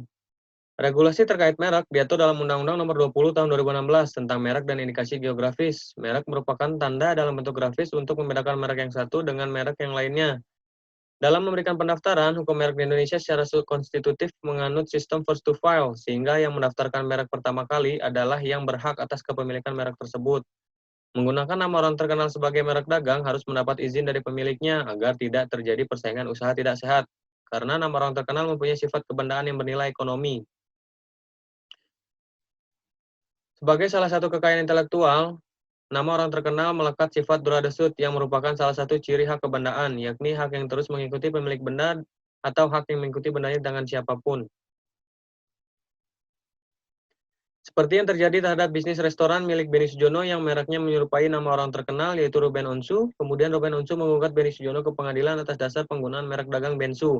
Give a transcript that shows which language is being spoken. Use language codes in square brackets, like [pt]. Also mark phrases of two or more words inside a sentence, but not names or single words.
[id] Regulasi terkait merek diatur dalam Undang-Undang Nomor 20 Tahun 2016 tentang merek dan indikasi geografis. Merek merupakan tanda dalam bentuk grafis untuk membedakan merek yang satu dengan merek yang lainnya. Dalam memberikan pendaftaran, hukum merek di Indonesia secara konstitutif menganut sistem [en] first to file, [id] sehingga yang mendaftarkan merek pertama kali adalah yang berhak atas kepemilikan merek tersebut. Menggunakan nama orang terkenal sebagai merek dagang harus mendapat izin dari pemiliknya agar tidak terjadi persaingan usaha tidak sehat, karena nama orang terkenal mempunyai sifat kebendaan yang bernilai ekonomi. Sebagai salah satu kekayaan intelektual, nama orang terkenal melekat sifat [fr] droit de suite [id] yang merupakan salah satu ciri hak kebendaan, yakni hak yang terus mengikuti pemilik benda atau hak yang mengikuti bendanya dengan siapapun. Seperti yang terjadi terhadap bisnis restoran milik Beni Sujono yang mereknya menyerupai nama orang terkenal yaitu Ruben Onsu, kemudian Ruben Onsu menggugat Beni Sujono ke pengadilan atas dasar penggunaan merek dagang Bensu.